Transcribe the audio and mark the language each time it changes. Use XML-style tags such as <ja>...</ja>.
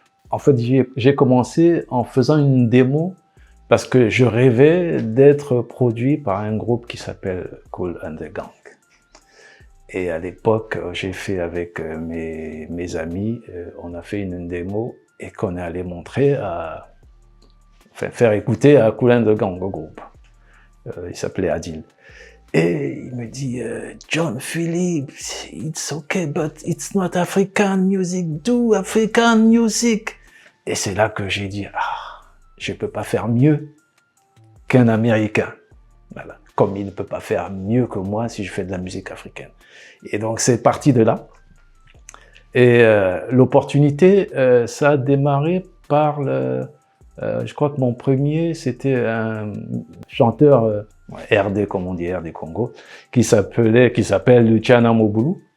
<fr>En fait, j'ai commencé en faisant une démo parce que je rêvais d'être produit par un groupe qui s'appelle Kool and the Gang. Et à l'époque, j'ai fait avec mes amis, on a fait une démo et qu'on est allé montrer faire écouter à Kool and the Gang, au groupe. Il s'appelait Adil. Et il me dit, John Phillips,</fr> <en>it's okay, but it's not African music, do African music.</en> <fr>Et c'est là que j'ai dit, je peux pas faire mieux qu'un Américain. Voilà. Comme il ne peut pas faire mieux que moi si je fais de la musique africaine. Et donc c'est parti de là. Et l'opportunité, ça a démarré par je crois que mon premier, c'était un chanteur RD, comme on dit, RD Congo, qui s'appelle Luciana Mobulu.</fr>